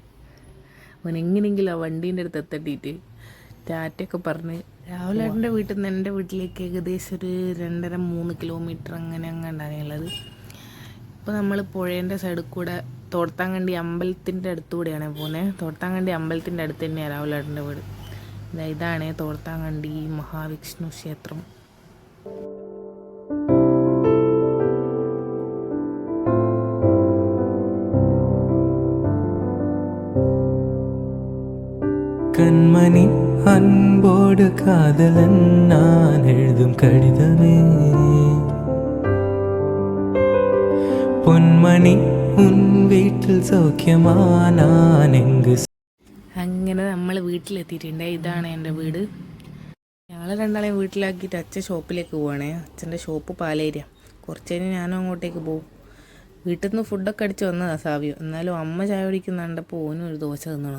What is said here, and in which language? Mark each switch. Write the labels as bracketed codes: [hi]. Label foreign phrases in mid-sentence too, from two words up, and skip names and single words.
[ml] അവൻ എങ്ങനെയെങ്കിലും ആ വണ്ടീൻ്റെ അടുത്ത് എത്തട്ടിയിട്ട് ടാറ്റയൊക്കെ പറഞ്ഞ് രാവിലെ എൻ്റെ വീട്ടിൽ നിന്ന് എൻ്റെ വീട്ടിലേക്ക് ഏകദേശം ഒരു 2.5-3 കിലോമീറ്റർ അങ്ങനെ ഉണ്ടാകുള്ളത്. ഇപ്പോൾ നമ്മൾ പുഴേൻ്റെ സൈഡിൽ കൂടെ തോർത്താങ്കണ്ടി അമ്പലത്തിൻ്റെ അടുത്തുകൂടെയാണ് പോകുന്നത്. തോർത്താങ്കണ്ടി അമ്പലത്തിൻ്റെ അടുത്ത് തന്നെയാണ് രാവിലേട്ടൻ്റെ വീട്. ഇതാണ് തോർത്താങ്കണ്ടി മഹാവിഷ്ണു ക്ഷേത്രം. [ta] கண்மணி அன்போடு காதலன் நான் எழுதும் கடிதமே பொன்மணி உன் வீட்டில் சௌக்கியமா நான் இங்கு. [ml] അങ്ങനെ നമ്മൾ വീട്ടിലെത്തിയിട്ടുണ്ട്. ഇതാണ് എൻ്റെ വീട്. ഞങ്ങൾ രണ്ടാളെയും വീട്ടിലാക്കിയിട്ട് അച്ഛൻ ഷോപ്പിലേക്ക് പോവാണേ. അച്ഛൻ്റെ ഷോപ്പ് പാലേരിയ. കുറച്ച് കഴിഞ്ഞ് ഞാനും അങ്ങോട്ടേക്ക് പോകും. വീട്ടിൽ നിന്ന് ഫുഡൊക്കെ അടിച്ച് വന്നതാണ് സാവിയോ. എന്നാലും അമ്മ ചായ കുടിക്കുന്നുണ്ടപ്പോൾ ഓനും ഒരു ദോശ തിന്നണം.